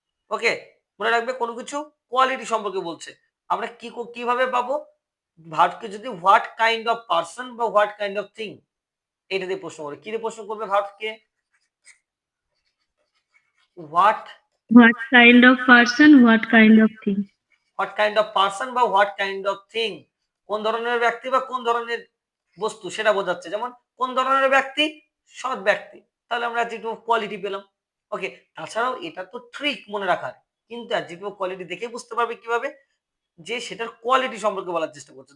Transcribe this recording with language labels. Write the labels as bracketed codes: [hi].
[bn] ওকে, মনে রাখবে কোনো কিছু কোয়ালিটি সম্পর্কে বলছে। আমরা কিভাবে পাবো, ভার্বকে যদি [en] what kind of person [bn] বা [en] what kind of thing [bn] এটা দিয়ে প্রশ্ন করবে। কি দিয়ে প্রশ্ন করবে ভার্বকে, what [en] What kind of person, what kind of thing? What kind of person [bn] বা [en] what kind of thing, [bn] কোন ধরনের ব্যক্তি বা কোন ধরনের বস্তু সেটা বোঝাচ্ছে। যেমন কোন ধরনের ব্যক্তি, সৎ ব্যক্তি, তাহলে আমরা অ্যাডজেক্টিভ অফ কোয়ালিটি পেলাম। ওকে, তাছাড়াও এটা তো ট্রিক মনে রাখার, কিন্তু অ্যাডজেক্টিভ অফ কোয়ালিটি দেখে বুঝতে পারবে কিভাবে, যে সেটার কোয়ালিটি সম্পর্কে বলার চেষ্টা করছে।